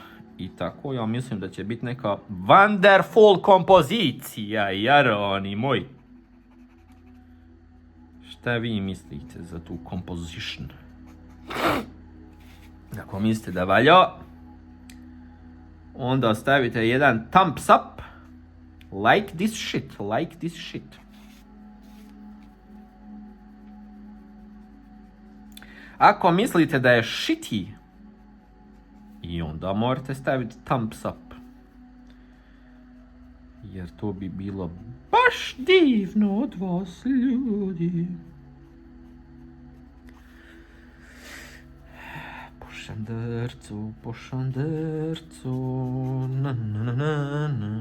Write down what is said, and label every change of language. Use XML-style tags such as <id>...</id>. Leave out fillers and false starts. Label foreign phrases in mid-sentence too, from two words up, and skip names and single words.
<sr>I tako ja mislim da će biti neka wonderful kompozicija, jaroni moj. Šta vi mislite za tu composition? Ako mislite da valja, onda stavite jedan</sr> <en>thumbs up. Like this shit, like this shit.</en> <sr>Ako mislite da je shitty, i onda morate staviti</sr> <en>thumbs up.</en> <sr>Jer to bi bilo baš divno od vas, ljudi. Po šandercu, na na na na na.</sr>